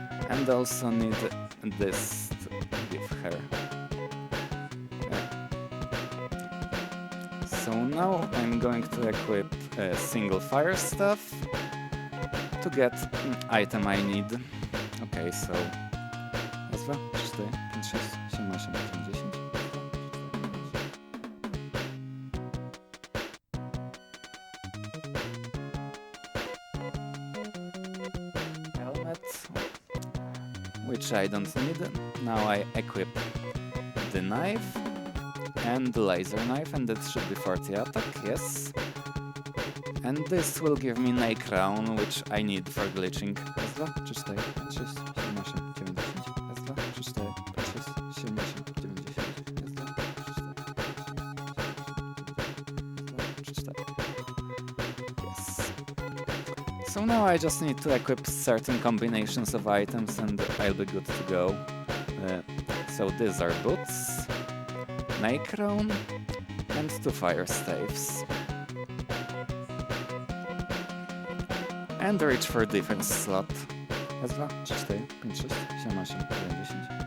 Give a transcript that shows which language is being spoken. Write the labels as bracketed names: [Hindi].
[English] And also need this to give her. Yeah. So now I'm going to equip a single fire staff to get item I need. Okay, so [Polish] raz, dwa, trzy, cztery, pięć, sześć, siedem, osiem, dziewięć, 10. [English] Helmet, which I don't need. Now I equip the knife and the laser knife, and that should be 40 attack, yes. And this will give me Nay Crown, which I need for glitching. [Polish] Raz, dwa, trzy, cztery, pięć, sześć, siedem, osiem, dziewięć, 10. Raz, dwa, trzy, cztery, pięć, sześć, siedem, osiem, dziewięć, 10. Raz, dwa, trzy, cztery. [English] Yes. So now I just need to equip certain combinations of items and I'll be good to go. So these are boots, Nay Crown, and 2 fire staves. And reach for defense slot. [Polish] Raz, dwa, trzy, cztery, pięć, sześć, siedem, osiem, dziewięć, 10.